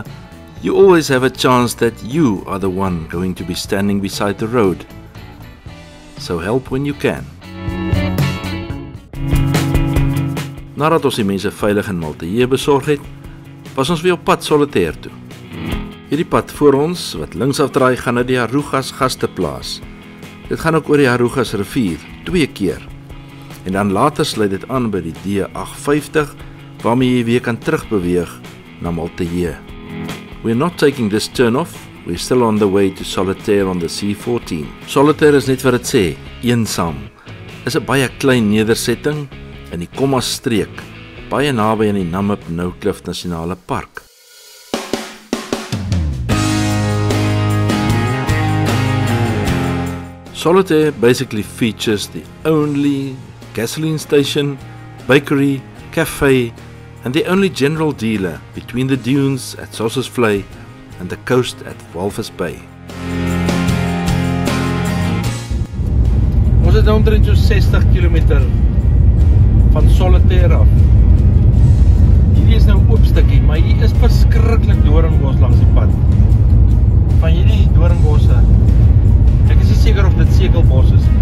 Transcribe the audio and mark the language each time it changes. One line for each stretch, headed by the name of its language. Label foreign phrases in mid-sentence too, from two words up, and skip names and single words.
English: you always have a chance that you are the one going to be standing beside the road. So help when you can.
Afrikaans: Nadat ons die mense veilig in Malteye besorg het, was ons weer op pad Solitaire toe. Hierdie pad voor ons, wat links afdraai, gaan na die Harugas gasteplaas. Dit gaan ook oor die Harugas rivier, 2 keer. En dan later sluit dit aan by die D850, waarmee jy weer kan terugbeweeg na Malteye.
English: We're not taking this turn off, we're still on the way to Solitaire on the C14.
Afrikaans: Solitaire is net wat dit sê, eensaam. Is 'n baie klein nedersetting in die Komma-streek, baie naby aan die Namib-Noucliff Nasionale Park.
English: Solitaire basically features the only gasoline station, bakery, cafe, and the only general dealer between the dunes at Sossusvlei and the coast at Walvis Bay.
Afrikaans: Ons het nou omtrent so 60 km van Solitaire af. Hierdie is nou 'n oop stukkie, maar hier is verskriklik doringbos langs die pad. Van hierdie doringbosse, ek is nie seker of dit sekelbos is nie.